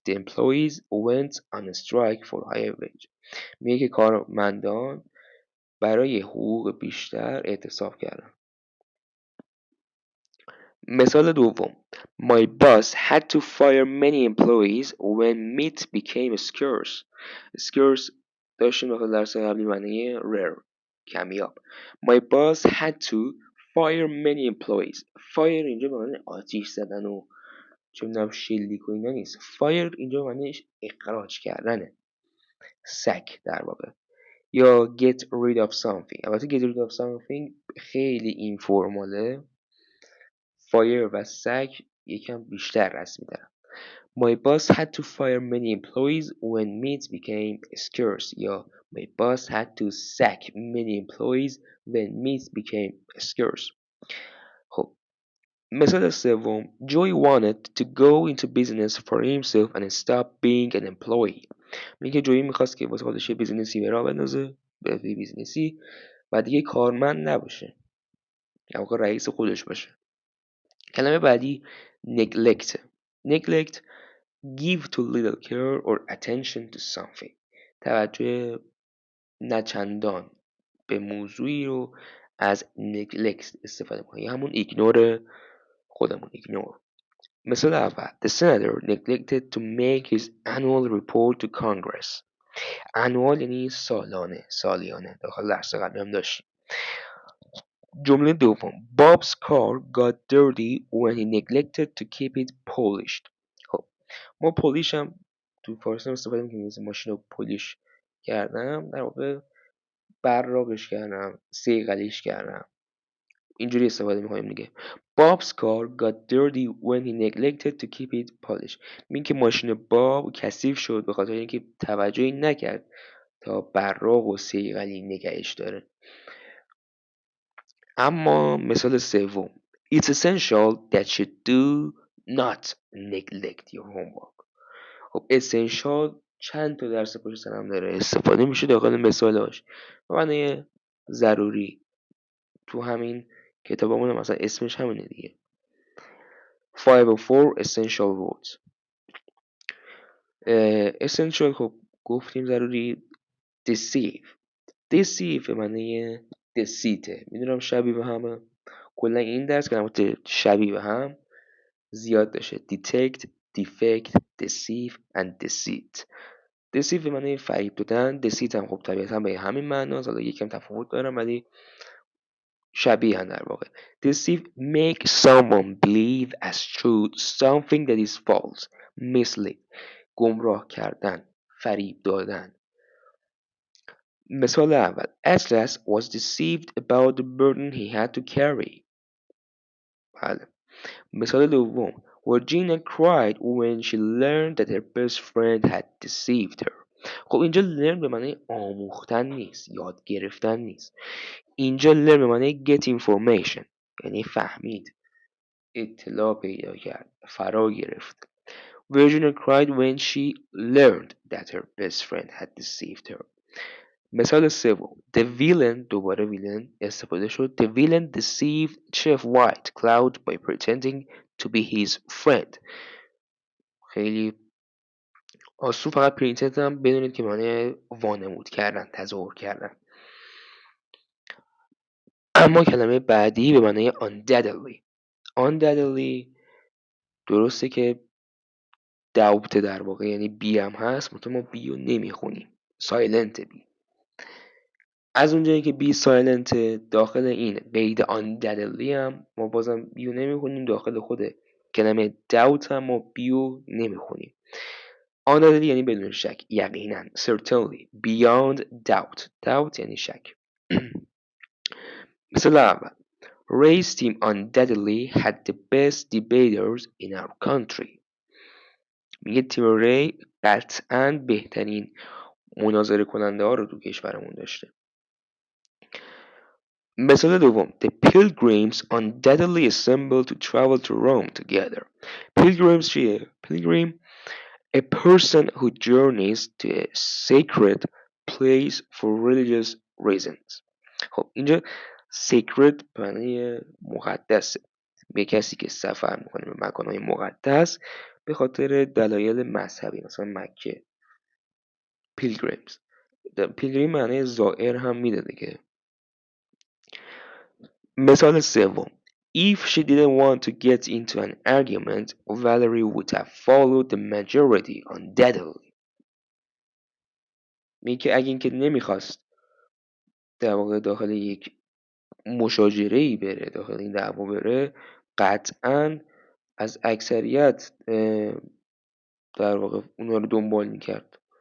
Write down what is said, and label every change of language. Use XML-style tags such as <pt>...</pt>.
<en>The employees went on a strike for higher wage.</en> <fa>میگه که کارمندان برای حقوق بیشتر اعتصاب کردن. مثال دوم:</fa> <en>My boss had to fire many employees when meat became scarce.</en> <fa>scarce داشتیم داخل درس قبلی معنی rare، کمیاب.</fa> <en>My boss had to fire many employees.</en> <fa>fire اینجا به معنی آتیش زدن و چه می‌دونم شلیک و اینا نیست. فایر اینجا معنیش اخراج کردنه، سک در واقع.</fa> <en>یا get rid of something.</en> <fa>البته</fa> <en>get rid of something</en> <fa>خیلی اینفورماله، فایر و سک یکم بیشتر رسمی دارن.</fa> <en>My boss had to fire many employees when meat became scarce. یا My boss had to sack many employees when meat became scarce.</en> <fa>خب مثال سوم:</fa> <en>Joy wanted to go into business for himself and stop being an employee.</en> <fa>میگه جویی میخواست که واسه خودش یه بیزینسی به راه بندازه، به بیزینسی، و دیگه کارمند نباشه، یا واقع رئیس خودش باشه. کلمه بعدی neglect.</fa> <en>neglect give too little care or attention to something.</en> <fa>توجه نچندان به موضوعی رو از neglect استفاده کنه، همون ایگنور خودمون، ایگنور. مثال اول:</fa> <en>The senator neglected to make his annual report to Congress.</en> <fa>annual یعنی سالانه، سالیانه، داخل درس قبلی هم داشتیم. جمله دوم:</fa> <en>Bob's car got dirty when he neglected to keep it polished.</en> <fa>خب ما پولیش هم تو فارسی هم استفاده میکنیم، مثل ماشین رو پولیش کردم، در واقع براقش کردم، صیقلیش کردم، اینجوری استفاده میکنیم دیگه.</fa> <en>Bob's car got dirty when he neglected to keep it polished.</en> <fa>میگه که ماشین باب کثیف شد به خاطر اینکه توجهی نکرد تا براق و صیقلی نگهش داره. اما مثال سوم:</fa> <en>It's essential that you do not neglect your homework.</en> <fa>خب essential چند تا درس پشت سر هم داره استفاده میشه داخل مثالش، به معنی ضروری. تو همین کتابمون مثلا اسمش همینه دیگه.</fa> <en>504 essential words.</en> <fa>essential خب گفتیم ضروری. deceive به معنی deceit. میدونم شبیه به همه، کلا این درس کلمات شبیه به هم زیاد داشته.</fa> <en>detect، defect، deceive and deceit.</en> <fa>deceive به معنی فریب دادن، deceit هم خب طبیعتا به همین معناست، حالا یکم تفاوت دارم ولی شبیه هم در واقع.</fa> <en>deceive make someone believe as true something that is false.</en> <fa>mislead گمراه کردن، فریب دادن. مثال اول:</fa> <en>Atlas was deceived about the burden he had to carry.</en> <fa>بله. مثال دوم:</fa> <en>Virginia cried when she learned that her best friend had deceived her.</en> <fa>خب اینجا learn به معنی آموختن نیست، یاد گرفتن نیست. اینجا learn به معنی</fa> <en>get information،</en> <fa>یعنی فهمید، اطلاع پیدا کرد، فرا گرفت.</fa> <en>Virginia cried when she learned that her best friend had deceived her.</en> <fa>مثال سوم</fa> <en>The villain</en> <fa>دوباره</fa> <en>villain</en> <fa>استفاده شد</fa> <en>The villain deceived Chef White Cloud by pretending to be his friend.</en> <fa>خیلی آسون، فقط پرینتد هم بدونید که معنی وانمود کردن، تظاهر کردن. اما کلمه بعدی به معنی undoubtedly. undoubtedly درسته که doubt در واقع یعنی بی هم هست، منتها ما بی رو نمیخونیم، سایلنت بی. از اونجایی که بی سایلنت داخل این قید undoubtedly هم ما بازم بی رو نمیخونیم، داخل خود کلمه doubt هم ما بی رو نمیخونیم. undoubtedly یعنی بدون شک، یقینا.</fa> <en>certainly beyond doubt.</en> <fa>doubt یعنی شک. مثال اول</fa> <en>Ray's team undoubtedly had the best debaters in our country.</en> <fa>میگه تیم ری قطعاً بهترین مناظره کننده ها رو تو کشورمون داشته. مثال دوم</fa> <en>The pilgrims undoubtedly assembled to travel to Rome together. Pilgrims</en> <fa>چیه؟</fa> <en>Pilgrim a person who journeys to a sacred place for religious reasons.</en> <fa>خب اینجا sacred به معنی مقدسه، به کسی که سفر میکنه به مکانهای مقدس به خاطر دلایل مذهبی، مثلا مکه. پیلگریم معنی زائر هم میده دیگه. مثال سوم</fa> <en>If she didn't want to get into an argument, Valerie would have followed the majority undoubtedly.</en> <fa>میگه اگه اینکه نمیخواست در واقع داخل یک مشاجره‌ای بره، داخل این دعوا بره، قطعاً از اکثریت در واقع اونها رو دنبال میکرد.</fa>